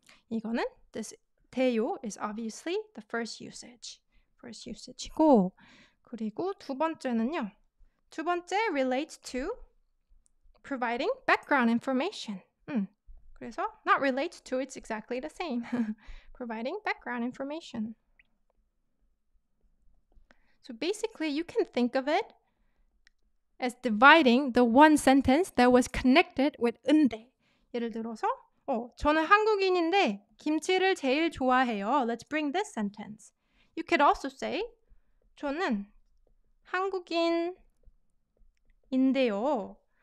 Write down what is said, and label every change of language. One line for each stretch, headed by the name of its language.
English: 이거는 this 대요 is obviously the first usage이고,
Korean: 그리고 두 번째
English: relates to providing background information. 그래서 not relates to, it's exactly the same. Providing background information. So basically you can think of it as dividing the one sentence that was connected with 은대.
Korean: 예를 들어서 저는 한국인인데 김치를 제일 좋아해요.
English: Let's bring this sentence. You could also say
Korean: 저는 한국인인데요.